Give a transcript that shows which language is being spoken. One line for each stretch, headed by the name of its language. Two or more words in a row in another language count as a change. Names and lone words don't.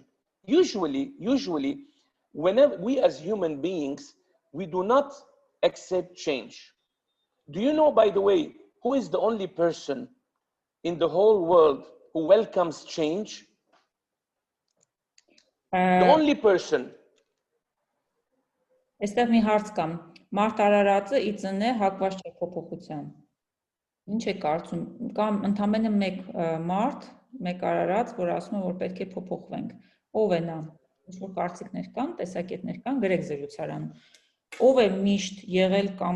English: Usually, whenever we as human beings, we do not accept change. Do you know, by the way, who is the only person in the whole world who welcomes change? The only person.
Armenian: Այստեղ մի հարց կա. Մարդ արարածը իծն է հակված չէ փոփոխության։ Ինչ է կարծում, կամ ընդամենը մեկ մարդ, մեկ արարած, որ ասում է, որ պետք է փոփոխվենք։ Ով է նա։ Ինչ-որ կարծիքներ կան, տեսակետներ կան, գրեք զրուցարանում։ Ով է միշտ եղել կամ,